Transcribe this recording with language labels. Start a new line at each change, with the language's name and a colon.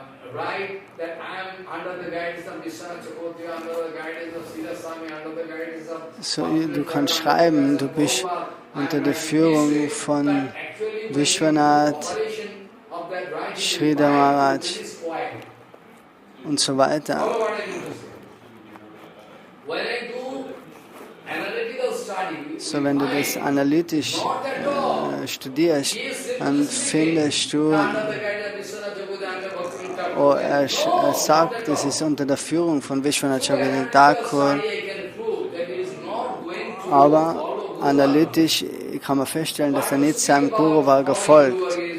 English: Right, that I am under the guidance of Vishwanath Chakravarti, under the guidance of Sridhar Swami, under the guidance of...
German: So, du kannst schreiben, du bist unter der Führung von Vishwanath, Sridhar Maharaj. und so weiter.
English: Follow what I mean to say. When I do analytical study,
German: So, wenn du das analytisch studierst, dann findest du, oh, er sagt, es ist unter der Führung von Vishwanath Thakur, aber analytisch kann man feststellen, dass er nicht seinem Guru Varga folgt.